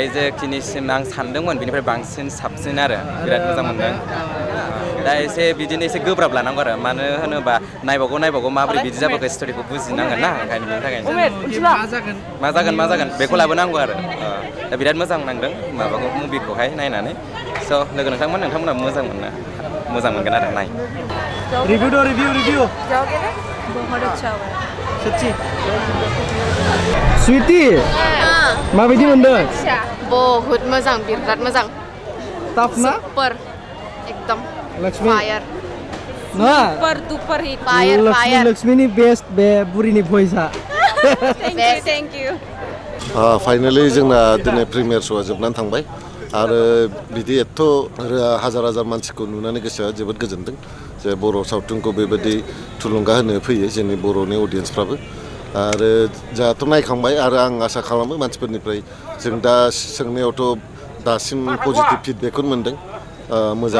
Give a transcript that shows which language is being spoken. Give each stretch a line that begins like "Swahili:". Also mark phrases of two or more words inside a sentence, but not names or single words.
Bodo: जेखिनिसिम आं सानदोंमोन बेनिफ्राय बांसिन साबसिन आरो बिराद मोजां मोनदों दा एसे बिदिनो एसे गोब्राब लानांगौ आरो मानो होनोबा नायबावगौ माबोरै बिदि जाबोखो स्ट'रिखौ बुजिनांगोन ना ओंखायनो बेनि थाखायनो मा जागोन बेखौ लाबोनांगौ आरो दा बिराद मोजां नांदों माबाखौ मुभिखौहाय नायनानै स' लोगो नोंथांमोना मोजां मोनगोन आरो नाय रिव्यू दो रिव्यू
Hindi: जाओगे ना बहुत अच्छा हुआ
Bodo: सच्ची स्वीटी माबायदि मोनदों बहुत मोजां बिराद मोजां टफ ना सुपर एकदम लक्ष्मी फायर ना
English: super duper hit fire
Bodo: लक्ष्मीनि बेस्ट बे बुरिनि भइसआ
English: thank you
Bodo: फाइनालि जोंना दिनै प्रिमियार श'आ जोबनानै थांबाय आरो बिदि एथ' हाजार मानसिखौ नुनानै गोसोआ जोबोद गोजोनदों जे बर' सावथुनखौ बेबायदि थुलुंगा होनो फैयो जोंनि बर'नि अडियेन्सफ्राबो आरो जोंहाथ' नायखांबाय आरो आं आसा खालामो मानसिफोरनिफ्राय जों दा सोंनायावथ' दासिम पजिटिभ फिडबेकखौनो मोनदों मोजां